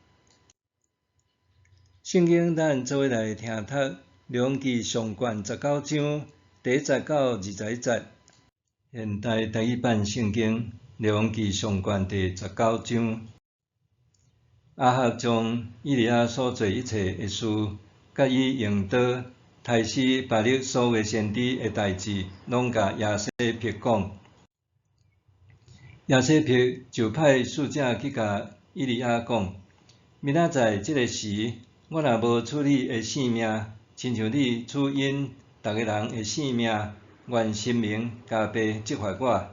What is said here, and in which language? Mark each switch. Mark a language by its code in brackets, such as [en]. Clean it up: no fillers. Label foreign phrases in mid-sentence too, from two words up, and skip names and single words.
[nan] 圣经咱做伙来听读《列王纪上卷19章第10到21节。现代第一版圣经《列王纪上卷第19章。亚哈将以利亚所做一切的事，甲伊用刀杀死巴力所有先知的代志，拢甲亚西庇讲。亚西庇就派使者去甲以利亚讲：明仔载这个时，我若无处理的性命，亲像你处因逐个人的性命，愿神明加倍责罚我。